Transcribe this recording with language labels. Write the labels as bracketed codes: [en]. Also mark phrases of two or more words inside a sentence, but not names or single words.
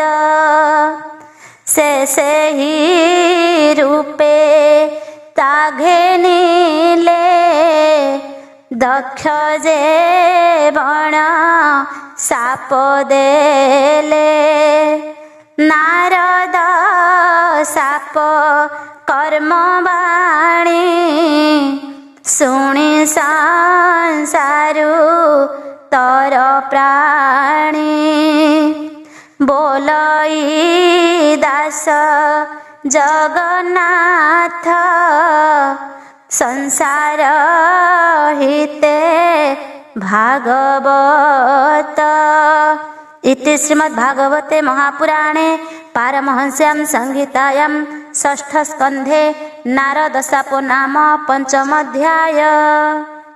[or] ସେ ସେହି ରୂପେ ତା ଘେନିଲେ, ଦକ୍ଷ ଯେ ବଣ ସାପ ଦେଲେ। ନାରଦ ସାପ କର୍ମ ବାଣୀ, ଶୁଣି ସଂସାରୁ ତର ପ୍ରାଣୀ। ବୋଲଇ ଦାସ ଜଗନ୍ନାଥ ସଂସାର ହିତେ ଭାଗବତ। [sa] इति श्रीमद्भागवते महापुराणे पारमहंस्यां संहितायां षष्ठस्कन्धे नारदशापो नाम 5मोऽध्यायः।